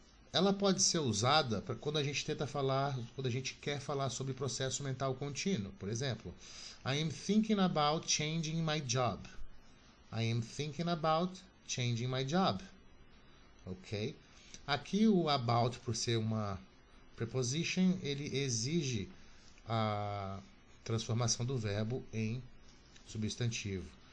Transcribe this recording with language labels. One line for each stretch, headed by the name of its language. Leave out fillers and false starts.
Portuguese: Ela pode ser usada para quando a gente quando a gente quer falar sobre processo mental contínuo. Por exemplo,
English: I am thinking about changing my job. I am thinking about changing my job. Ok?
Portuguese: Aqui o about, por ser uma preposition, ele exige a transformação do verbo em substantivo.